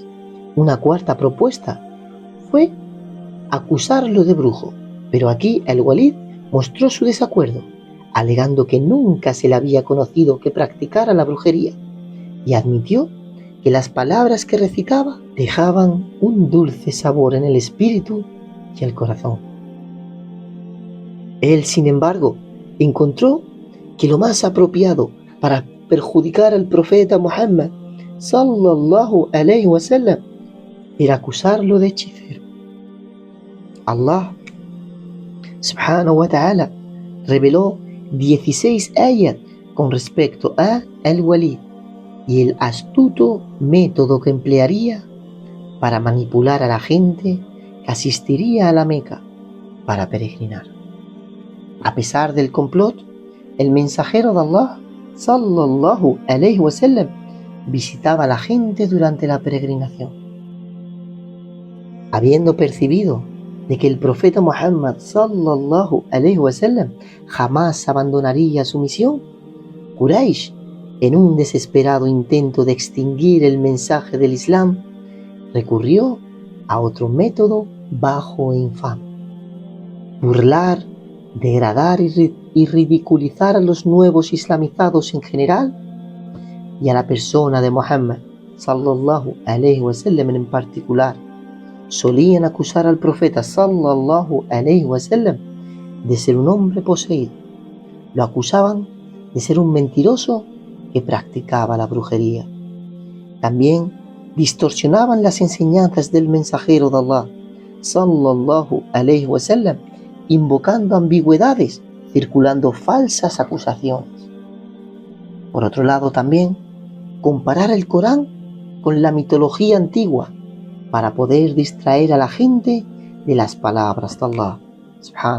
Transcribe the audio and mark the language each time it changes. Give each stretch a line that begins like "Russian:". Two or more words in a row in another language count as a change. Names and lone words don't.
Spanish: Una cuarta propuesta fue acusarlo de brujo, pero aquí Al-Walid mostró su desacuerdo, alegando que nunca se le había conocido que practicara la brujería, y admitió que las palabras que recitaba dejaban un dulce sabor en el espíritu y el corazón. Él, sin embargo, encontró que lo más apropiado para perjudicar al profeta Muhammad
Arabic: صلى الله عليه وسلم
Spanish: era acusarlo de hechicero. Allah
Arabic: سبحانه وتعالى
Spanish: reveló 16 ayat con respecto a Al-Walid y el astuto método que emplearía para manipular a la gente que asistiría a la Meca para peregrinar. A pesar del complot, el mensajero de Allah
Arabic: صلى الله عليه وسلم
Spanish: visitaba a la gente durante la peregrinación. Habiendo percibido de que el profeta Muhammad
Arabic: صلى الله عليه وسلم
Spanish: jamás abandonaría su misión, Quraysh, en un desesperado intento de extinguir el mensaje del Islam, recurrió a otro método bajo e infame: burlar, degradar y ridiculizar a los nuevos islamizados en general y a la persona de Muhammad
Arabic: صلى الله عليه وسلم
Spanish: en particular. Solían acusar al profeta
Arabic: صلى الله عليه وسلم
Spanish: de ser un hombre poseído. Lo acusaban de ser un mentiroso que practicaba la brujería. También distorsionaban las enseñanzas del mensajero de Allah
Arabic: صلى الله عليه وسلم,
Spanish: invocando ambigüedades, circulando falsas acusaciones. Por otro lado, también comparar el Corán con la mitología antigua para poder distraer a la gente de las palabras de Allah.